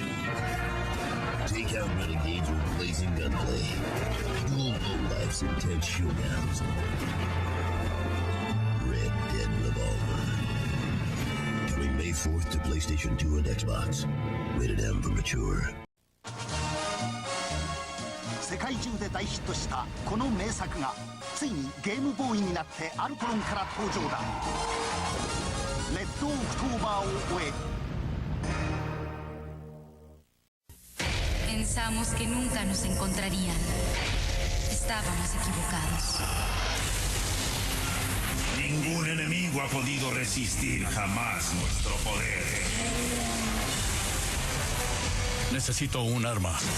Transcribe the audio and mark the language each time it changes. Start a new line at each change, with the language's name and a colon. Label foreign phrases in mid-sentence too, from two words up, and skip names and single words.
English: Take out renegades with blazing gunplay. Dual lowlife's intense showdowns. Red Dead Revolver. Coming May 4th to PlayStation 2 and Xbox. Rated M for mature.
Japanese: 界中で大ヒットしたこの名作がついにゲームボーイになってアルトロンから登場だ。レッドオクトーバーを終え
Spanish: Pensamos que nunca nos encontrarían. Estábamos equivocados. Ningún enemigo ha podido resistir jamás nuestro poder. Necesito un arma.